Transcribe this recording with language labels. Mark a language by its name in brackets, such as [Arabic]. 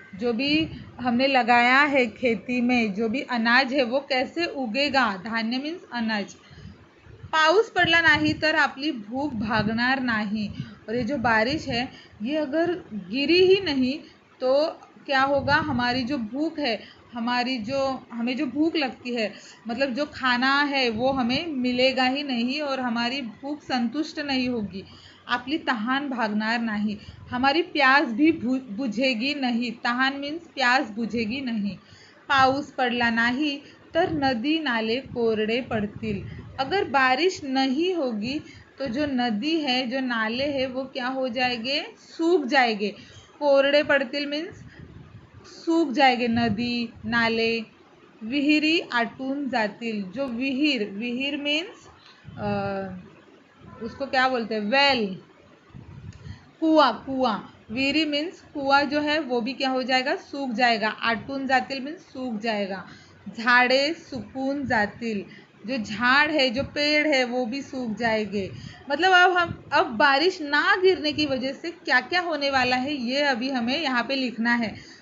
[Hindi] जो भी हमने लगाया है खेती में, जो भी अनाज है वो कैसे उगेगा. धान्य मीन्स अनाज. [Marathi] पाऊस पडला नाही तर आपली भूक भागणार नाही. [Hindi] और ये जो बारिश है ये अगर गिरी ही नहीं तो क्या होगा, हमारी जो भूख है, हमें जो भूख लगती है, मतलब जो खाना है वो हमें मिलेगा ही नहीं और हमारी भूख संतुष्ट नहीं होगी. [Marathi] आपली तहान भागणार नाही. [Hindi] हमारी प्यास भी बुझेगी नहीं. तहान मीन्स प्यास बुझेगी नहीं. [Marathi] पाऊस पडला नाही तर नदी नाले कोरडे पडतील. [Hindi] अगर बारिश नहीं होगी तो जो नदी है, जो नाले हैं वो क्या हो जाएंगे, सूख जाएंगे. कोरडे पडतील मीन्स सूख जाएंगे नदी नाले. [Marathi] विहिरी आटून जातील. [Hindi] जो विहीर मीन्स उसको क्या बोलते हैं, वेल, कुआं. विहिरी मीन्स कुआं जो है वो भी क्या हो जाएगा, सूख जाएगा. आटून जातील मीन्स सूख जाएगा. [Marathi] झाड़े सुकून जातील. [Hindi] जो झाड़ है, जो पेड़ है वो भी सूख जाएंगे. मतलब अब बारिश ना गिरने की वजह से क्या क्या होने वाला है ये अभी हमें यहाँ पे लिखना है.